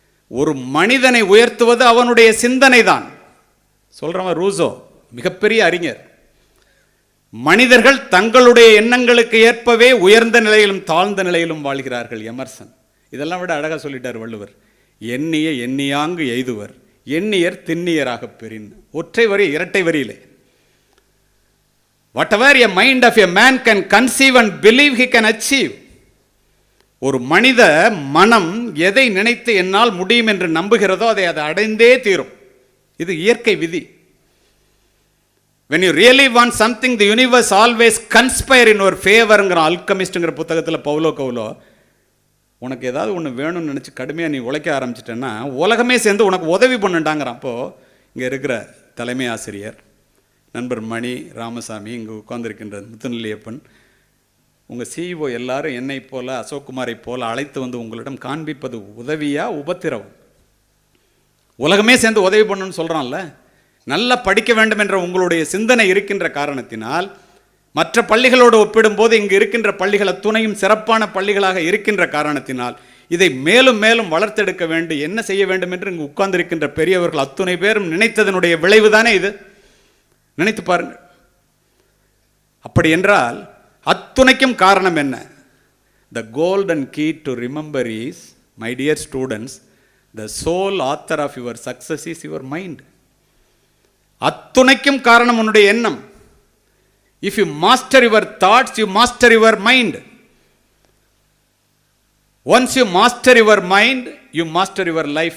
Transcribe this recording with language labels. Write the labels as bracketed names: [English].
[Tamil] ஒரு மனிதனை உயர்த்துவது அவனுடைய சிந்தனை தான். சொல்றவன் ரூசோ, மிகப்பெரிய அறிஞர். மனிதர்கள் தங்களுடைய எண்ணங்களுக்கு ஏற்பவே உயர்ந்த நிலையிலும் தாழ்ந்த நிலையிலும் வாழ்கிறார்கள். எமர்சன் இதெல்லாம் விட அழகாக சொல்லிட்டார் வள்ளுவர். எண்ணிய எண்ணியாங்கு எய்துவர், எண்ணியர் திண்ணியராக பெறின். ஒற்றை வரி, இரட்டை வரியிலே. [English] whatever a mind of a man can conceive and believe he can achieve. [Tamil] ஒரு மனித மனம் எதை நினைத்து என்னால் முடியும் என்று நம்புகிறதோ அதை அடைந்தே தீரும். இது இயற்கை விதி. [English] when you really want something, the universe always conspire in your favor. [Tamil] அல்கமிஸ்ட்ங்கிற புத்தகத்தில் பவுலோ கவுலோ, உனக்கு ஏதாவது ஒன்று வேணும்னு நினச்சி கடுமையாக நீ உழைக்க ஆரம்பிச்சிட்டேன்னா உலகமே சேர்ந்து உனக்கு உதவி பண்ணுண்டாங்கிறான். அப்போது இங்கே இருக்கிற தலைமை ஆசிரியர் நண்பர் மணி ராமசாமி, இங்கே உட்கார்ந்திருக்கின்ற முத்துநிலையப்பன், உங்கள் சிஇஓ எல்லாரும் என்னை போல அசோக்குமாரை போல அழைத்து வந்து உங்களிடம் காண்பிப்பது உதவியா உபத்திரவம்? உலகமே சேர்ந்து உதவி பண்ணணும்னு சொல்கிறான்ல. நல்லா படிக்க வேண்டும் என்ற உங்களுடைய சிந்தனை இருக்கின்ற காரணத்தினால் மற்ற பள்ளிகளோடு ஒப்பிடும்போது இங்கு இருக்கின்ற பள்ளிகள் அத்துணையும் சிறப்பான பள்ளிகளாக இருக்கின்ற காரணத்தினால் இதை மேலும் மேலும் வளர்த்தெடுக்க வேண்டும், என்ன செய்ய வேண்டும் என்று இங்கு உட்கார்ந்திருக்கின்ற பெரியவர்கள் அத்துணை பேரும் நினைத்ததனுடைய விளைவு தானே இது. நினைத்து பாருங்கள். அப்படி என்றால் அத்துணைக்கும் காரணம் என்ன? [English] The golden key to remember is, my dear students, the sole author of your success is your mind. [Tamil] அத்துணைக்கும் காரணம் உன்னுடைய எண்ணம். [English] If you master your thoughts, you master your mind. Once you master your mind, you master your life.